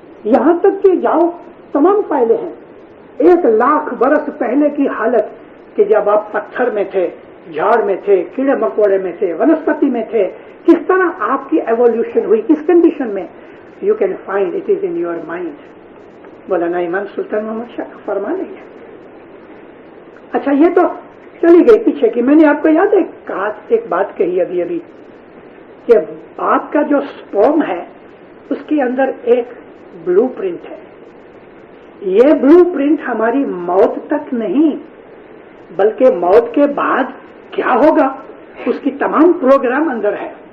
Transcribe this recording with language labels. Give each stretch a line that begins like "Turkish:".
Urdu: یہاں تک کہ جاؤ تمام فائلیں ہیں 1,00,000 برس پہلے کی حالت کہ جب آپ پتھر میں تھے، جھاڑ میں تھے، کیڑے مکوڑے میں تھے، ونسپتی میں تھے، کس طرح آپ کی ایوولوشن ہوئی، کس کنڈیشن میں.
English: You can find it is in your mind.
Urdu: مولانا امام سلطان محمد شاہ کا فرمان ہے. اچھا یہ تو چلی گئی پیچھے کی. میں نے آپ کو یاد ہے ایک بات کہی ابھی کہ آپ کا جو سپرم ہے اس کے اندر ایک بلو پرنٹ ہے. یہ بلو پرنٹ ہماری موت تک نہیں بلکہ موت کے بعد کیا ہوگا اس کی تمام پروگرام اندر ہے.